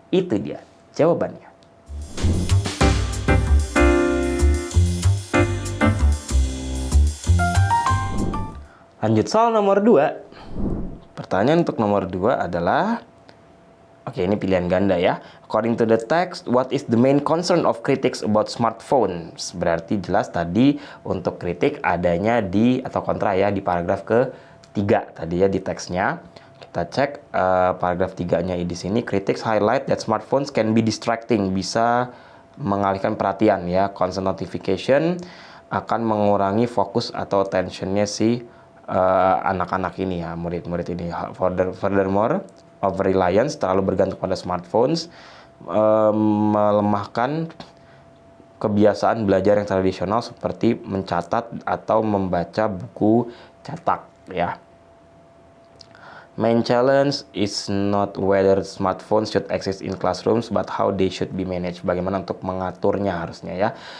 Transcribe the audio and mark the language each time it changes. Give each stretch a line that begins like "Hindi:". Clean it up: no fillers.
Indonesian: Itu dia jawabannya. Lanjut soal nomor 2. Pertanyaan untuk nomor 2 adalah, oke, ini pilihan ganda ya.
English: According to the text, what is the main concern of critics about smartphones?
Indonesian: Berarti jelas tadi untuk kritik adanya di atau kontra ya di paragraf 3 tadi ya di teksnya. Kita cek paragraf 3-nya di sini.
English: Critics highlight that smartphones can be distracting,
Indonesian: bisa mengalihkan perhatian ya.
English: Constant notification
Indonesian: akan mengurangi fokus atau attention-nya si anak-anak ini ya, murid-murid ini.
English: Furthermore, over reliance,
Indonesian: terlalu bergantung pada smartphones, melemahkan kebiasaan belajar yang tradisional seperti mencatat atau membaca buku cetak ya.
English: Main challenge is not whether smartphones should exist in classrooms, but how they should be managed.
Indonesian: Bagaimana untuk mengaturnya harusnya ya.